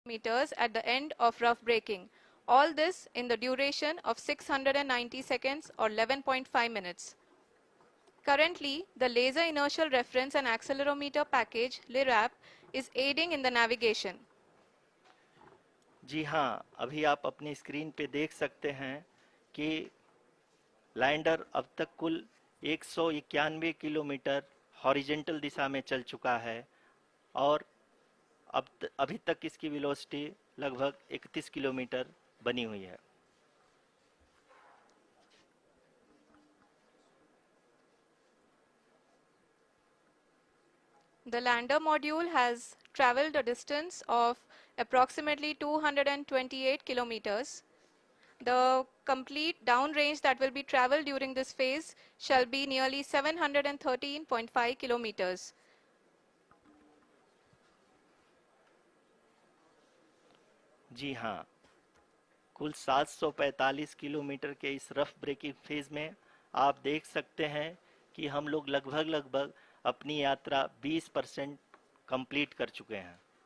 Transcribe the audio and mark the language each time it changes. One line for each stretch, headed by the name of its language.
English: meters at the end of rough braking. All this in the duration of 690 seconds or 11.5 minutes. Currently, the Laser Inertial Reference and Accelerometer package (LIRAP) is aiding in the navigation.
Hindi: जी हाँ, अभी आप अपनी screen पे देख सकते हैं कि lander अब तक कुल 191 किलोमीटर हॉरिजेंटल दिशा में चल चुका है और अभी तक इसकी वेलोसिटी लगभग 31 किलोमीटर बनी हुई है।
English: The lander module has traveled a distance of approximately 228 kilometers. The complete downrange that will be traveled during this phase shall be nearly 713.5 kilometers.
Hindi: जी हाँ, कुल 745 किलोमीटर के इस रफ ब्रेकिंग फेज में आप देख सकते हैं कि हम लोग लगभग अपनी यात्रा 20% कंप्लीट कर चुके हैं।